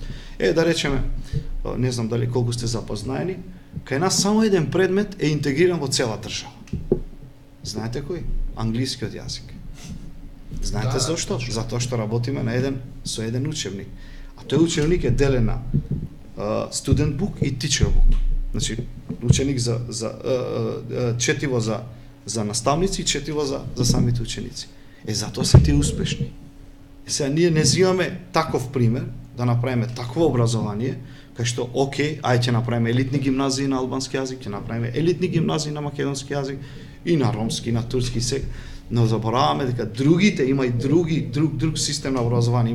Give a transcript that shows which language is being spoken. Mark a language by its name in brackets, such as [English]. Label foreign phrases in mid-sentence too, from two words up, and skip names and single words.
[Macedonian] Да речеме, не знам дали колку сте запознаени, кај нас само еден предмет е интегриран во цела држава. Знаете кој? Англискиот јазик. Знаете зошто? Затоа што работиме со еден учебник. А тој учебник е делен на [English] student book [Macedonian] и [English] teacher book. [Macedonian] Значи ученик четиво за наставници, четиво за самите ученици. Затоа се тие успешни. Сега ние не взимаме таков пример да направиме такво образование, кај што окей, ај ќе направиме елитни гимназии на албански јазик, ќе направиме елитни гимназии на македонски јазик и на ромски, на турски се, но забораваме дека другите има и друг систем на образование.